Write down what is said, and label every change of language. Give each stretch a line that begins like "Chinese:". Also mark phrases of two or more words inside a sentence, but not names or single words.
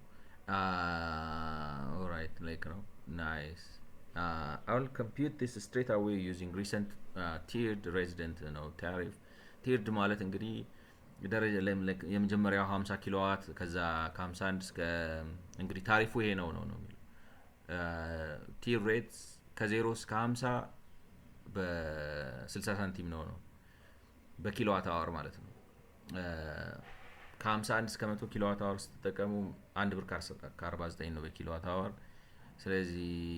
English: alright like
Amharic: ነው
English: nice I will compute this straight away using recent tiered resident tariff tiered
Amharic: ማለት እንግዲህ ደረጃ የመጀመሪያው 50 ኪሎዋት ከዛ ከ51 እስከ እንግዲህ ታሪፉ ይሄ ነው የሚለው
English: tier rates
Amharic: ከ0 እስከ 50 በ60 ሳንቲም ነው በኪሎዋት አወር ማለት ነው ከ51 እስከ 100
English: kilowatt hour
Amharic: ስትጠቀሙ 1 ብር ከ49 ነው በኪሎዋት አወር ስለዚህ